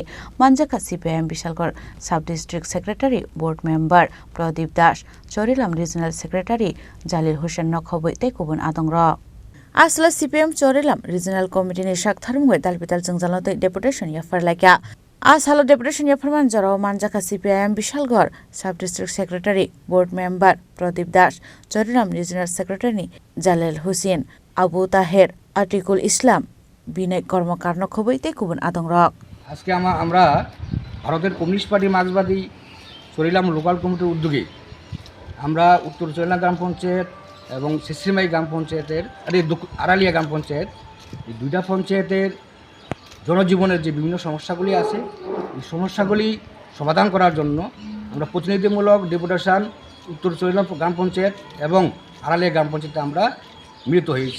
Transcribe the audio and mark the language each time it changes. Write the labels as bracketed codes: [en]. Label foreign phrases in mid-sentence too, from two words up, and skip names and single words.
[trp] Manjaka CPIM Bishalgor Sub-District Secretary Board Member Pradip Das Charilam Regional Secretary Jalil Hussain Nokhoboi te kubun adongra Asla CPIM Charilam Regional Committee ni Saktharmungbai Dalbidal Jwngjalno Deputation Yapharjakha Halo Deputation Yapharman Jaro Manjaka CPIM Bishalgor Sub-District Secretary Board Member Pradip Das Charilam Regional Secretary Jalil Hussain Abu Taher Atikul Islam Binay Kormokar Nokhoboite Kubun Adongrok [bn] আজকে আমরা ভারতের কমিউনিস্ট পার্টি মার্ক্সবাদী চরিলাম লোকাল কমিটির উদ্যোগে আমরা উত্তর চরিলাম গ্রাম পঞ্চায়েত এবং সিসিমাই গ্রাম পঞ্চায়েতের আড়ালিয়া গ্রাম পঞ্চায়েত এই দুইটা পঞ্চায়েতের জনজীবনের যে বিভিন্ন সমস্যাগুলি আছে এই সমস্যাগুলি সমাধান করার জন্য আমরা প্রতিনিধিমূলক ডেপুটেশন উত্তর চরিলাম গ্রাম পঞ্চায়েত এবং আড়ালিয়া গ্রাম পঞ্চায়েতে আমরা মিলিত হয়েছি।